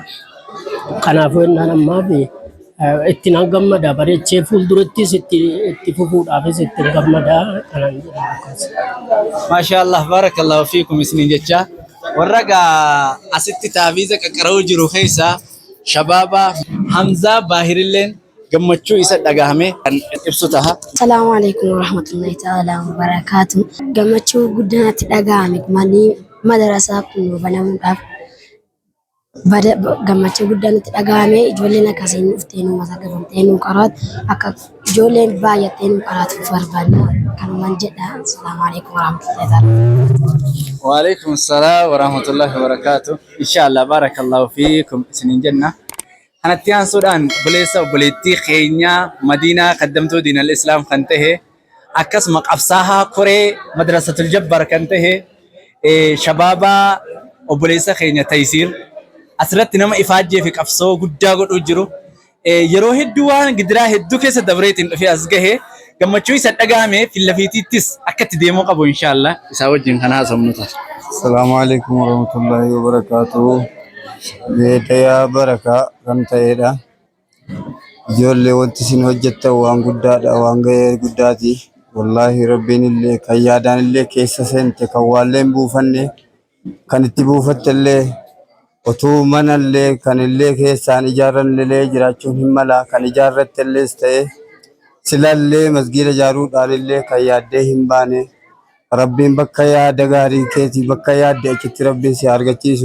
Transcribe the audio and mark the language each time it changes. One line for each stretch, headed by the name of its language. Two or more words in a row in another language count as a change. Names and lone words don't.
Oromo: Kanaafuu innaan ammaa fi itti nan gammada bareechee fuuldurattis itti fufuudhaafis itti gammada kanan jedhamu.
Arabic: ما شاء الله بارك الله فيكم
Oromo: isiniin jecha warra asitti taafiiza qaqqara'uu jiru keessa Shababa Hamzaa Baahirilleen gammachuu isa dhagahame kan ibsu taha.
Arabic: السلام عليكم ورحمة الله تعالى وبركاته.
Oromo: Gammachuu guddaatti dhagahame madrasaa kun banamuudhaaf gammachuu guddaatti dhagahame ijoolleen akkasiin dhuftee nu masagabamtee nu qaraat akka ijoolleen baay'attee nu qaraatuuf barbaanna kanumaan jedha.
Arabic: السلام عليكم ورحمة الله تعالى. وعليكم السلام ورحمة الله وبركاته. إن شاء الله بارك الله فيكم
Oromo: isiniin jenna. Kanatti aansuudhaan obboleettii keenya Madiinaa qaddamtuu
Arabic: دين الإسلام
Oromo: kan tahe akkasuma qabsaahaa koree madrasatul jabbaar kan tahe Shababa obboleessa keenya Taysiir asirratti nama ifaajjee fi qabsoo guddaa godhuu jiru. Yeroo hedduu waan gidiraa hedduu keessa dabreetiin dhufee as gahe gammachuu isa dhagaame fillafiitittis akka itti deemuu qabu inshallah isaa wajjin kana haasofnu ta'a.
Arabic: السلام عليكم ورحمة الله وبركاته.
Oromo: Beetaya baraka kan ta'edha. Ijoollee wanti isin hojjettan waan guddaadha, waan gahee guddaati. Wallahi rabbiin illee kan yaadaan illee keessa seente kan waallee hin buufanne kan itti buufatte illee otuu mana illee kan illee keessaan ijaarran illee jiraachuun hin mala kan ijaarratte illees ta'e silallee masgiida ijaaruudhaan illee kan yaaddee hin baane rabbiin bakka yaada gaarii keetii bakka yaadde achitti rabbiin si argachiisu.